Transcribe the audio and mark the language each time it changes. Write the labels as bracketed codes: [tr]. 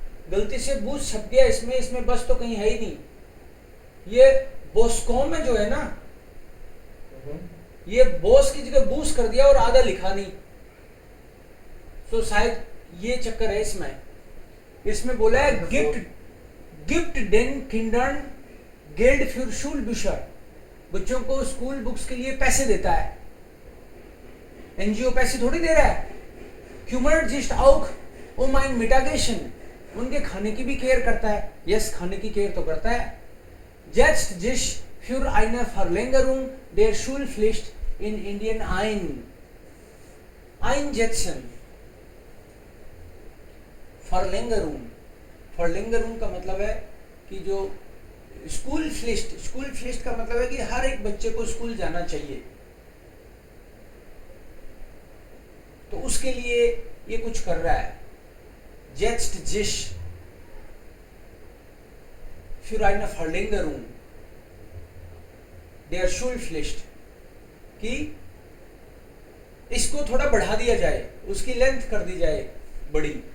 [hi] गलती से बूस छप गया इसमें बस तो कहीं है ही नहीं. ये बोस्कॉम में जो है ना, ये बोस की जगह बूस कर दिया और आधा लिखा नहीं. तो शायद ये चक्कर है इसमें. इसमें बोला है gift [de] den Kindern Geld für Schulbücher. [hi] बच्चों को स्कूल बुक्स के लिए पैसे देता है. एनजीओ पैसे थोड़ी दे रहा है. [de] kümmert sich auch um ein Mittagessen. [hi] उनके खाने की भी केयर करता है. यस, खाने की केयर तो करता है. [de] setzt sich für eine Verlängerung der Schulpflicht in Indien ein. Einsetzen. [hi] Verlängerung का मतलब है कि जो स्कूल फ्लिस्ट का मतलब है कि हर एक बच्चे को स्कूल जाना चाहिए. तो उसके लिए ये कुछ कर रहा है. [de] setzt sich für eine Verlängerung der Schulpflicht [hi] कि इसको थोड़ा बढ़ा दिया जाए, उसकी लेंथ कर दी जाए बड़ी.